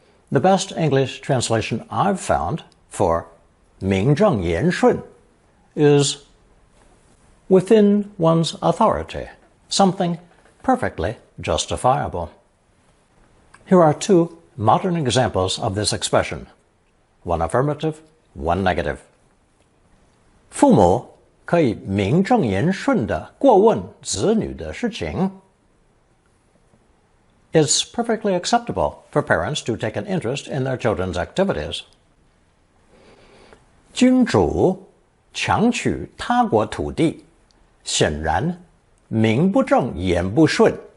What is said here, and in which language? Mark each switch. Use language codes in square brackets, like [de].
[en] The best English translation I've found for 名正言顺 is within one's authority, something perfectly justifiable. Here are two modern examples of this expression, one affirmative, one negative. [zh] 父母可以名正言顺地过问子女的事情。 [en] It's perfectly acceptable for parents to take an interest in their children's activities. [zh] 君主强取他国土地，显然名不正言不顺。